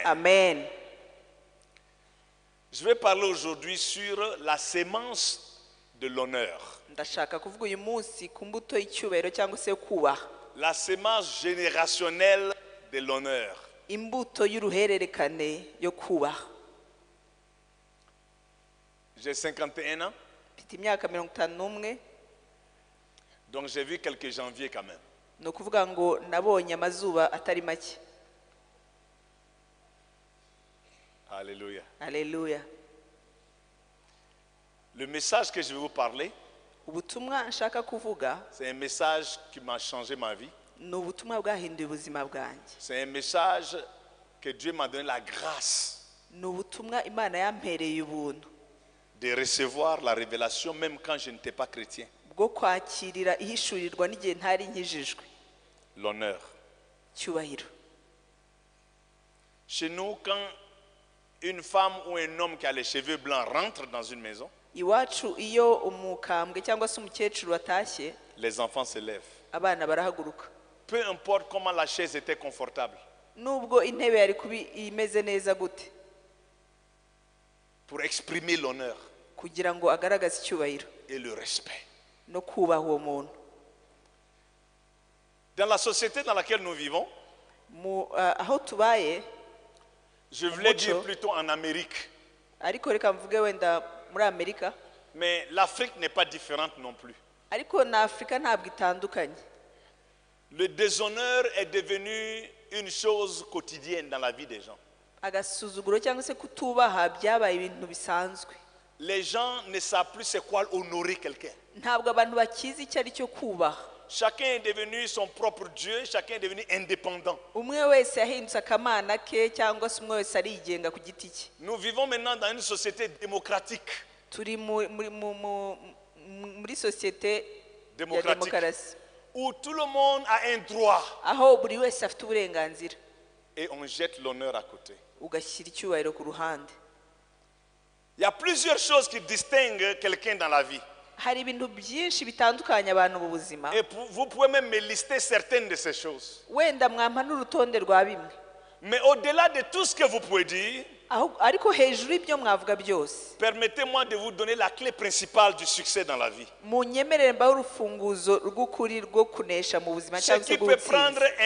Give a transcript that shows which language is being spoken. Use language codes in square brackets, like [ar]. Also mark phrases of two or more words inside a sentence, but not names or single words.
[fr] Amen. Je vais parler aujourd'hui sur la sémence de l'honneur. [rw] Ndashaka kuvuga uyu munsi ku mbuto y'icyubahiro cyangwa se yo kubaha, [fr] La sémence générationnelle de l'honneur. [rw] imbuto y'uruhererekane yo kubaha. [fr] J'ai 51 ans, [rw] Mfite imyaka 51, [fr] donc j'ai vu quelques janviers quand même. [rw] ni ukuvuga ngo nabonye amazuba atari make. [fr] Alléluia. [rw] Haleluya. [fr] Le message que je vais vous parler, [rw] Ubutumwa nshaka kuvuga [fr] c'est un message qui m'a changé ma vie. [rw] ni ubutumwa bwahinduye ubuzima bwanjye. [fr] C'est un message que Dieu m'a donné la grâce [rw] Ni ubutumwa Imana yampereye ubuntu [fr] de recevoir la révélation même quand je n'étais pas chrétien. [rw] bwo kwakirira ihishurirwa n'igihe ntari nkijijwe. [fr] L'honneur. [rw] Cyubahiro. [fr] Chez nous, quand une femme ou un homme qui a les cheveux blancs rentre dans une maison, [rw] Iwacu iyo umukambwe cyangwa se umukecuru watashye, [fr] les enfants se lèvent. [rw] abana barahaguruka. [fr] Peu importe comment la chaise était confortable, [rw] Nubwo intebe yari kubi imeze neza gute, [fr] pour exprimer l'honneur [rw] kugira ngo agaragaze icyubahiro [fr] et le respect. [rw] no kubaha uwo muntu. [fr] Dans la société dans laquelle nous vivons, [rw] Aho tubaye, [fr] je voulais Mucho. dire plutôt en Amérique, [rw] ariko reka mvuge wenda muri Amerika, [fr] mais l'Afrique n'est pas différente non plus. [rw] ariko na Afurika ntabwo itandukanye. [fr] Le déshonneur est devenu une chose quotidienne dans la vie des gens. [rw] Agasuzuguro cyangwa se kutubaha byabaye ibintu bisanzwe. [fr] Les gens ne savent plus c'est quoi honorer quelqu'un. [rw] Ntabwo abantu bakizi icyo ari cyo kubaha. [fr] Chacun est devenu son propre Dieu, chacun est devenu indépendant. [rw] Umwe wese yahindutse akamana ke cyangwa se umwe wese arigenga ku giti cye. [fr] Nous vivons maintenant dans une société démocratique. [rw] Turi muri sosiyete ya [fr] Démocratique. [rw] demokarasi, [fr] Où tout le monde a un droit [rw] aho buri wese afite uburenganzira, [fr] et on jette l'honneur à côté. [rw] ugashyira icyubahiro ku ruhande. [fr] Il y a plusieurs choses qui distinguent quelqu'un dans la vie. [rw] Hari ibintu byinshi bitandukanye abantu mu buzima, [fr] Et vous pouvez même me lister certaines de ces choses. [rw] wenda mwampa n'urutonde rwa bimwe, [fr] Mais au-delà de tout ce que vous pouvez dire, [rw] ariko hejuru y'ibyo mwavuga byose, [fr] permettez-moi de vous donner la clé principale du succès dans la vie. [rw] munyemerere mbaho urufunguzo rw'ukuri rwo kunesha mu buzima [fr] Ce [rw] cyangwa se [fr] qui peut prendre [rw] rw'ubutsinzi.